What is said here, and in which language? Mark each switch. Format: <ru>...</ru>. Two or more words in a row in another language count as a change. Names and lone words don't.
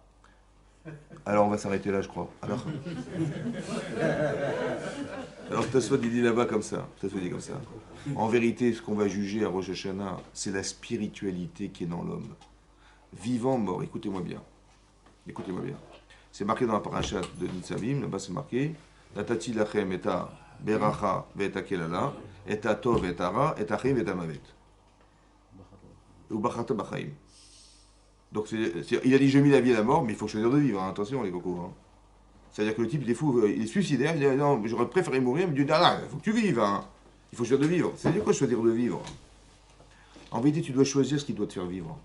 <fr>Alors on va s'arrêter là, je crois. Alors Tosfot, il dit là-bas comme ça. Tosfot dit comme ça. En vérité, ce qu'on va juger à Rosh Hashanah, c'est la spiritualité qui est dans l'homme. Vivant, mort. Écoutez-moi bien. Écoutez-moi bien. C'est marqué dans la parashat de Nitzavim. Là-bas, c'est marqué</fr> <he>נתתי לכם את ברכה ואת קללה את טוב ואת רע את חיים ואת מות. ו בחרת בחיים.</he> <fr>Donc, il a dit j'ai mis la vie et la mort, mais il faut choisir de vivre. Hein. Attention, les cocos. Hein. C'est-à-dire que le type, il est fou, il est suicidaire. Il dit non, j'aurais préféré mourir, mais il dit ah, il faut que tu vives. Hein. Il faut choisir de vivre. C'est-à-dire quoi choisir de vivre? En vérité, tu dois choisir ce qui doit te faire vivre.</fr>